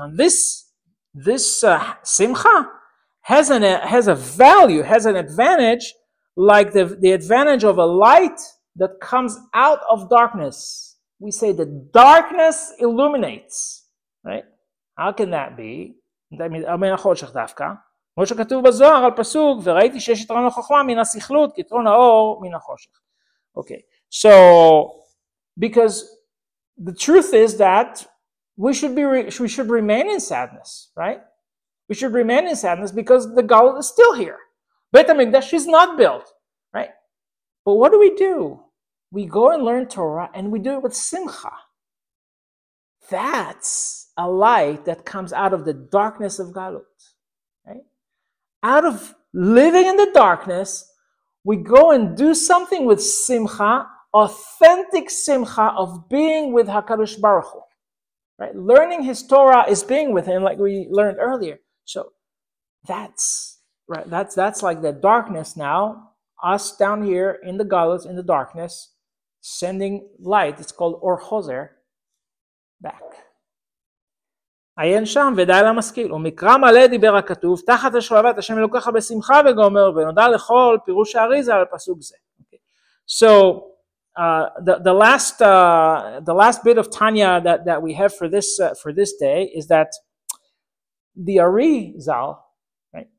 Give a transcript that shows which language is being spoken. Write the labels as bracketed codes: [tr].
[en] And this simcha has a value, has an advantage, like the advantage of a light that comes out of darkness. We say the darkness illuminates, right? How can that be? [he] מן החושך דווקא. כמו שכתוב בזוהר על פסוק, וראיתי שיש יתרון לחוכמה מן הסכלות, כיתרון האור מן החושך. [en] Okay, so because the truth is that we should remain in sadness, right? We should remain in sadness because the Galut is still here. Beit HaMikdash is not built, right? But what do? We go and learn Torah, and we do it with simcha. That's a light that comes out of the darkness of Galut, right? Out of living in the darkness, we go and do something with simcha, authentic simcha of being with HaKadosh Baruch Hu, right? Learning His Torah is being with Him, like we learned earlier. So that's right. That's like the darkness now. Us down here in the Galut, in the darkness, sending light. It's called Or Chozer back. [he] עיין שם ודאי למשכיל, ומקרא מלא דיבר הכתוב, תחת השואבת השם אלוקיך בשמחה וגומר, ונודע לכל פירוש האריזה על פסוק זה. [en] So the last bit of Tanya that we have for this day is that the Ari Zal, right?